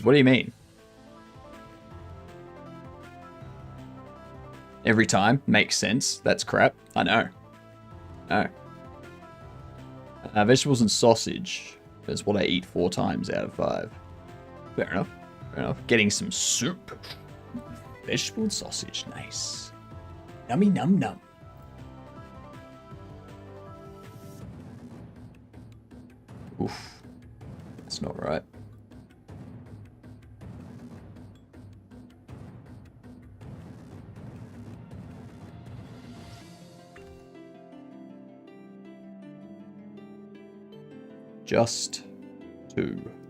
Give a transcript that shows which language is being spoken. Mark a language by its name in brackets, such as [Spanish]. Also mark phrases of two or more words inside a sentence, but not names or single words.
[English] What do you mean? Every time? Makes sense. That's crap. I know. Oh. Vegetables and sausage. That's what I eat 4 times out of 5. Fair enough. Fair enough. Getting some soup. Vegetable and sausage. Nice. Nummy num num. Oof. That's not right. Just 2.